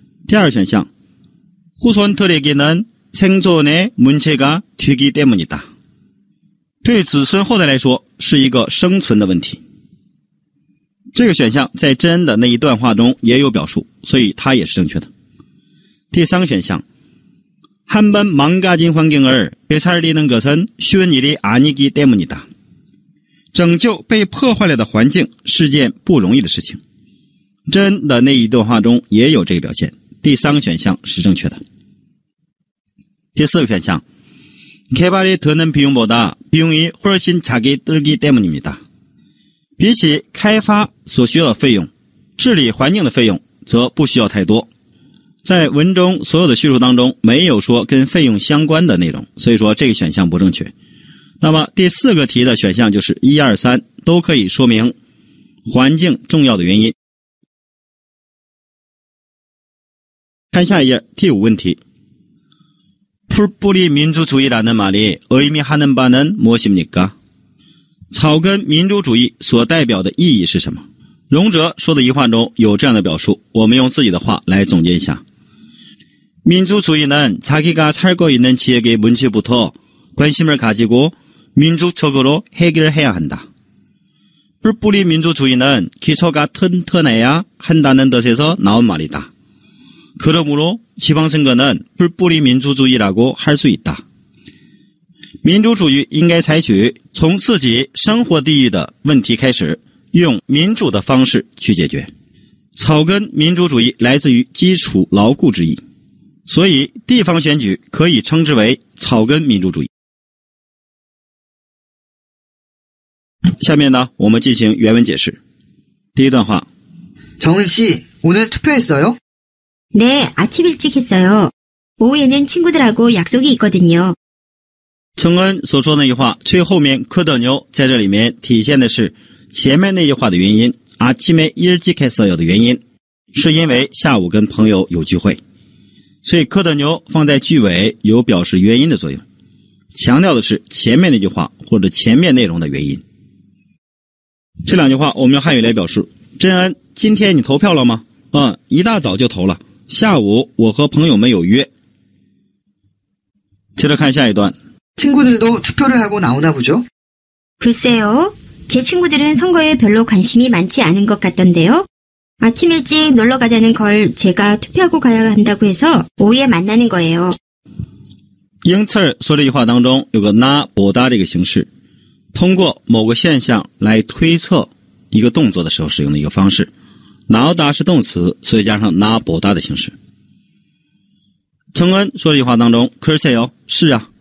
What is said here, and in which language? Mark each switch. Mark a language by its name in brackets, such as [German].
[Chinese] 第二选项, [Korean] 후손들에게는 생존의 문제가 되기 때문이다. [Chinese] 对子孙后代来说是一个生存的问题.这个选项在真恩的那一段话中也有表述，所以它也是正确的。第三个选项， [Korean] 한 번 망가진 환경을 되살리는 것은 쉬운 일이 아니기 때문이다。 [Chinese] 拯救被破坏了的环境是件不容易的事情。真恩的那一段话中也有这个表现，第三个选项是正确的。第四个选项， [Korean] 개발이 드는 비용보다 비용이 훨씬 작게 들기 때문입니다。 [Chinese] 比起开发所需要的费用，治理环境的费用则不需要太多。在文中所有的叙述当中没有说跟费用相关的内容，所以说这个选项不正确。那么第四个题的选项就是1、2、3都可以说明环境重要的原因。看下一页，第5问题。 [Korean] 풀뿌리 민주주의라는 말이 의미하는 바는 무엇입니까？ [Chinese] 草根民主主义所代表的意义是什么？荣哲说的一话中有这样的表述，我们用自己的话来总结一下。 [Korean] 민주주의는 자기가 살고 있는 지역의 문제부터 관심을 가지고 민주적으로 해결해야 한다. 뿔뿌리 민주주의는 기초가 튼튼해야 한다는 뜻에서 나온 말이다. 그러므로 지방선거는 뿔뿌리 민주주의라고 할 수 있다. [Chinese] 民主主义应该采取从自己生活地域的问题开始，用民主的方式去解决。草根民主主义来自于基础牢固之意，所以地方选举可以称之为草根民主主义。下面呢，我们进行原文解释。第一段话， [Korean] 정은 씨, 오늘 투표했어요? 네, 아침 일찍 했어요. 오후에는 친구들하고 약속이 있거든요. [Chinese] 承恩所说的那句话最后面科德牛在这里面体现的是前面那句话的原因， [Korean] 아침에 일찍 했어요 [Chinese] 的原因，是因为下午跟朋友有聚会，所以科德牛放在句尾有表示原因的作用，强调的是前面那句话或者前面内容的原因。这两句话我们用汉语来表述。真恩，今天你投票了吗？一大早就投了，下午我和朋友们有约。接着看下一段。 [Korean] 친구들도 투표를 하고 나오나 보죠? 글쎄요. 제 친구들은 선거에 별로 관심이 많지 않은 것 같던데요. 아침 일찍 놀러 가자는 걸 제가 투표하고 가야 한다고 해서 오후에 만나는 거예요. [Chinese] 英次儿说这句话当中有个那보다这个形式，通过某个现象来推测一个动作的时候使用的一个方式。 나오다是动词，所以加上那보다的形式。承恩说这句话当中，글쎄요，是啊。